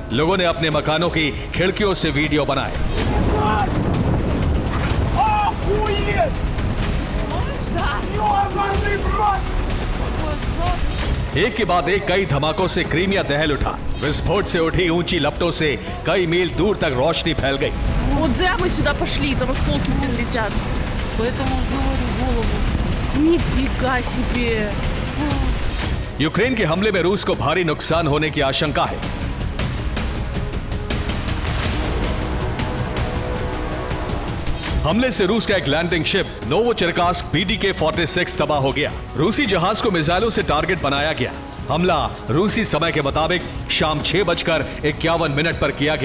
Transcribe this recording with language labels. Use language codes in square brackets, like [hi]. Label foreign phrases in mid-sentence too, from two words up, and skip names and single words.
[hi] लोगों ने अपने मकानों की खिड़कियों से वीडियो बनाए। एक के बाद एक कई धमाकों से क्रीमिया दहल उठा। विस्फोट से उठी ऊंची लपटों से कई मील दूर तक रोशनी फैल गई। [ru] Вот зря мы сюда пошли, там осколки прилетят. Поэтому говорю голову. Нифига себе. [hi] यूक्रेन के हमले में रूस को भारी नुकसान होने की आशंका है। हमले से रूस का एक [en] landing ship [hi] नोवोचेरकास्क BTK-46 तबाह हो गया। रूसी जहाज को मिसाइलों से टारगेट बनाया गया। हमला रूसी समय के मुताबिक शाम 6:51 पर किया गया।